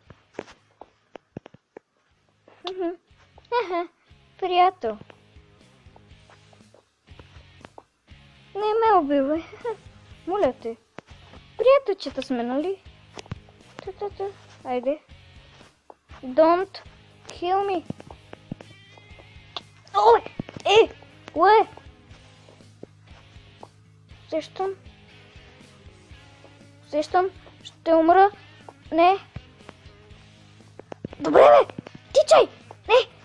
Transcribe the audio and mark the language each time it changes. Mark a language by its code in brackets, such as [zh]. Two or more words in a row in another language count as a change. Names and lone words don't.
[bg] Приятел. Не ме убивай. Моля те. Приятелчета сме, нали? Айде. [en] Don't kill me. [bg] Ой! Кое? Сещам. Ще умра. Не. Добре, бе! Тичай! Не!